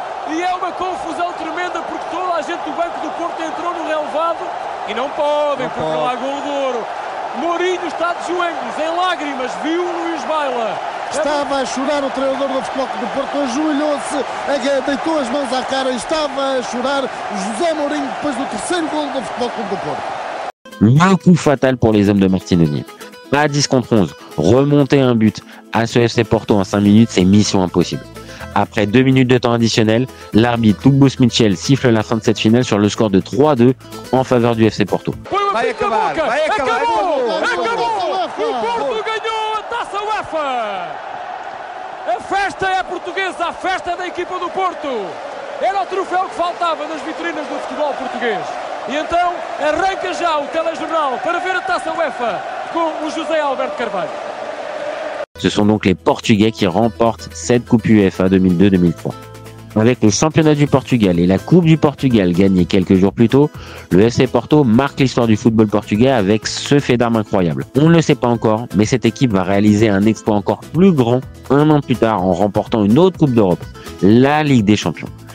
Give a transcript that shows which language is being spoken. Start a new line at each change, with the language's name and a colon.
Portuguese: E é uma confusão tremenda porque toda a gente do banco do Porto entrou no relevado e não podem, porque não há golo de ouro. Mourinho está de joelhos, em lágrimas, viu o Luís Baila. Estava a chorar o treinador do Futebol Clube do Porto, ajoelhou-se, deitou as mãos à cara e estava a chorar José Mourinho depois do terceiro golo do Futebol Clube do Porto.
French: Un coup fatal pour les hommes de Martinoni. À 10 contre 11, remonter un but à ce FC Porto en 5 minutes, c'est mission impossible. Après 2 minutes de temps additionnel, l'arbitre Lugos Mitchell siffle la fin de cette finale sur le score de 3-2 en faveur du FC Porto.
Portuguese: Vai acabar, vai acabar. Acabou! O Porto ganhou a Taça UEFA! A festa é portuguesa, a festa da equipa do Porto. Era o troféu que faltava nas vitrinas do futebol português. E então arranca já o telejornal para ver a Taça UEFA com o José Alberto Carvalho.
French: Ce sont donc les Portugais qui remportent cette Coupe UEFA 2002-2003. Avec le championnat du Portugal et la Coupe du Portugal gagnée quelques jours plus tôt, le FC Porto marque l'histoire du football portugais avec ce fait d'armes incroyable. On ne le sait pas encore, mais cette équipe va réaliser un exploit encore plus grand un an plus tard en remportant une autre Coupe d'Europe, la Ligue des Champions.